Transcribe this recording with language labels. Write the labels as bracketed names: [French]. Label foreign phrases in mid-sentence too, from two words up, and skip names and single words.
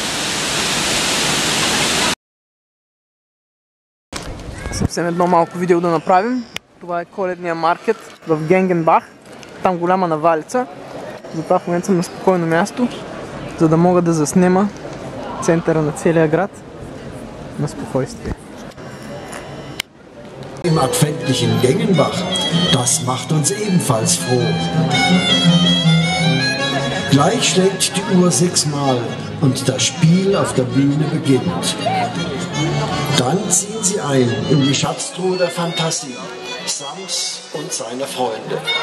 [Bulgarian] Съвсем едно малко видео да направим. Това е коледния маркет в Генгенбах. Там голяма навалица. Затова в момента съм на спокойно място, за да мога да заснема центъра на целия град на спокойствие. [German] Im adventlichen Gengenbach, das macht uns ebenfalls froh. Gleich schlägt die Uhr 6-mal und das Spiel auf der Bühne beginnt. Dann ziehen sie ein in die Schatztruhe der Fantasie, Sams und seine Freunde.